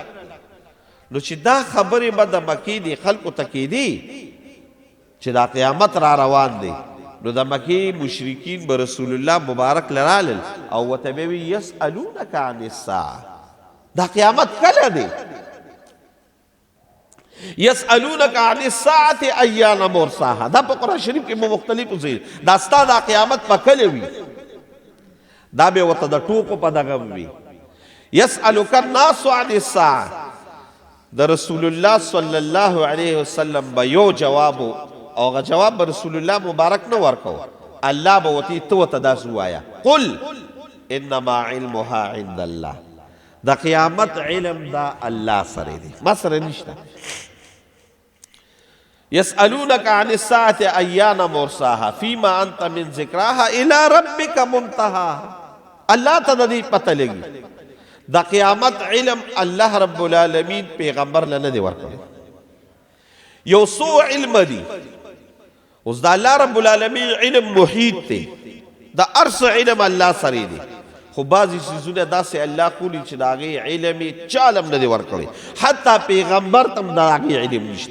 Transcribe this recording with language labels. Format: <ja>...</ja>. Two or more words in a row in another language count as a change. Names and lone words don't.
<ps>نو چې دا خبرې به د مکې دي خلکو ته کېدي چې دا قیامت را روان دی، نو د مکې مشرکین به رسول الله مبارک لرالل او ورته به وي</ps> <ar>یسألونک عن الساعه،</ar> <ps>دا قیامت کله دی؟</ps> <ar>یسألونک عن الساعه ایان مرساها.</ar> <ps>دا په قرآن شریف کې مختلفو ځای دا ستا دا قیامت په کله وي، دا به ورته د ټوکو په دغه وي.</ps> <ar>یسألک الناس عن الساعه،</ar> <ps>د رسول الله</ps> <ar>صلی الله علیه وسلم</ar> <ps>به یو جواب او هغه جواب به رسول الله مبارک نه ورکو. الله به ورته ته ورته داسې ووایه</ps> <ar>قل انما علمها عند الله،</ar> <ps>د قیامت علم دا الله سره دی، ما سره نشته.</ps> <ar>یسألونک عن الساعة ایان مرساها فیما انت من ذکراها الی ربک منتهاها.</ar> <ps>الله ته د دې پته لګي د قیامت علم الله رب العالمین پیغمبر له نه دی ورکړی. یو څو علم دی، اوس د الله رب العالمین علم محیط دی، د هر څه علم الله سره دی. خو بعضې څیزونه داسې الله کولی چې د هغې علم یې چا هم نه دی ورکړی، حتی پیغمبر ته هم د هغې علم نشته.</ps>